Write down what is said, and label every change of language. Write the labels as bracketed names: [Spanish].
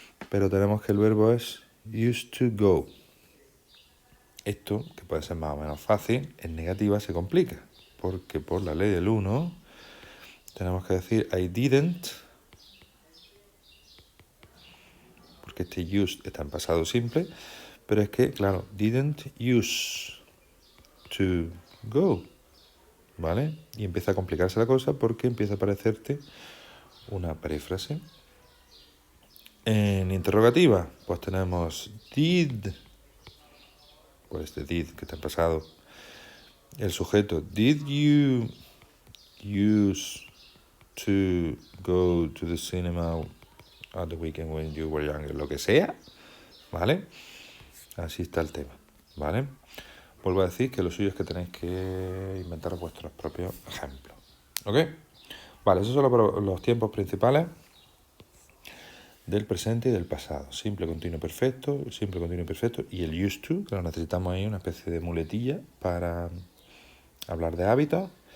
[Spanish] Pero tenemos que el verbo es used to go. Esto, que puede ser más o menos fácil, en negativa se complica, porque por la ley del 1 tenemos que decir [English] I didn't, [Spanish] porque este used está en pasado simple, pero es que, claro, [English] didn't use to go, [Spanish] ¿vale? Y empieza a complicarse la cosa porque empieza a aparecerte una perífrase. En interrogativa, pues tenemos did, pues este did que está en pasado. El sujeto, [English] did you use to go to the cinema at the weekend when you were younger? [Spanish] Lo que sea, ¿vale? Así está el tema, ¿vale? Vuelvo a decir que lo suyo es que tenéis que inventar vuestros propios ejemplos. ¿Ok? Vale, esos son los tiempos principales del presente y del pasado. Simple, continuo, perfecto, simple, continuo, perfecto y el used to, que lo necesitamos ahí, una especie de muletilla para hablar de hábitos.